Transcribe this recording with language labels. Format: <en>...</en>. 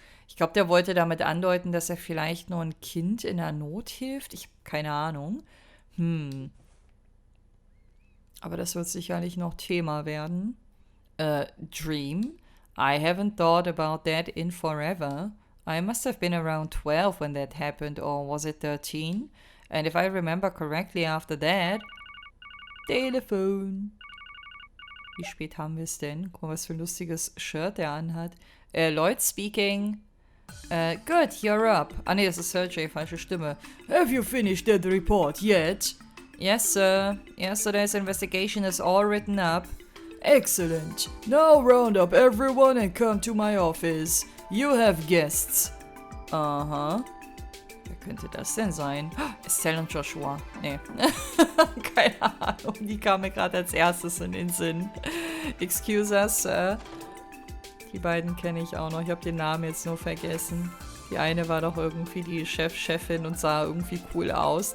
<de>Ich glaube, der wollte damit andeuten, dass er vielleicht nur ein Kind in der Not hilft. Ich habe keine Ahnung. Aber das wird sicherlich noch Thema werden.</de> <en>Dream? I haven't thought about that in forever. I must have been around 12 when that happened, or was it 13? And if I remember correctly after that...</en> <de>Telefon. Wie spät haben wir es denn? Guck mal, was für ein lustiges Shirt er anhat.</de> <en>Lloyd speaking. Good, you're up.</en> <de>Ah ne, das ist Sergey, falsche Stimme.</de> <en>Have you finished that report yet? Yes, sir. Yesterday's investigation is all written up. Excellent. Now round up everyone and come to my office. You have guests. Aha.</en> <de>Wer könnte das denn sein? Estelle und Joshua. Nee. Keine Ahnung. Die kam mir gerade als erstes in den Sinn.</de> <en>Excuse us, sir.</en> <de>Die beiden kenne ich auch noch. Ich habe den Namen jetzt nur vergessen. Die eine war doch irgendwie die Chefin und sah irgendwie cool aus.</de>